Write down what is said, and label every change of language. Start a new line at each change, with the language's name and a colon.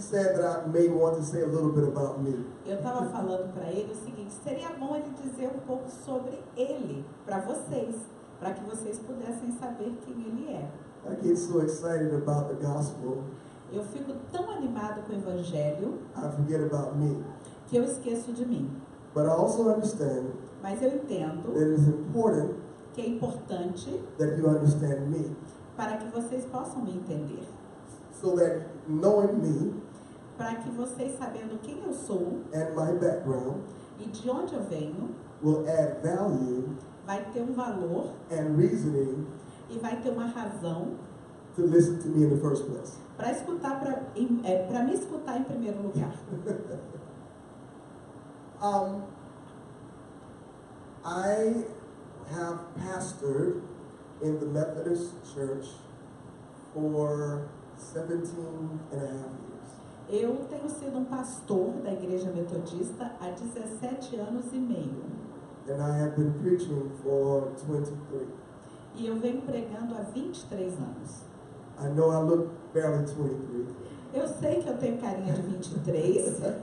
English: he said that I may want to say a little bit about me.
Portuguese: Eu estava falando para ele o seguinte, seria bom ele dizer um pouco sobre ele, para vocês, para que vocês pudessem saber quem ele é.
English: I get so excited about the gospel,
Portuguese: Eu fico tão animado com o Evangelho
English: I forget about me.
Portuguese: que eu esqueço de mim.
English: But I also understand
Portuguese: Mas eu entendo
English: that it is important
Portuguese: que é importante
English: that you understand me.
Portuguese: para que vocês possam me entender.
English: So that knowing me
Portuguese: Para que vocês, sabendo quem eu sou
English: and my background
Portuguese: e de onde eu venho,
English: will add value
Portuguese: vai ter um valor
English: and reasoning
Portuguese: e vai ter uma razão
English: to listen to me in the first place.
Portuguese: para escutar, para me escutar em primeiro lugar.
English: I have pastored in the Methodist Church for 17 and a half years.
Portuguese: Eu tenho sido um pastor da Igreja Metodista há 17 anos e meio.
English: And I have been preaching for 23.
Portuguese: E eu venho pregando há 23 anos.
English: I know I look barely 23.
Portuguese: Eu sei que eu tenho carinha de 23.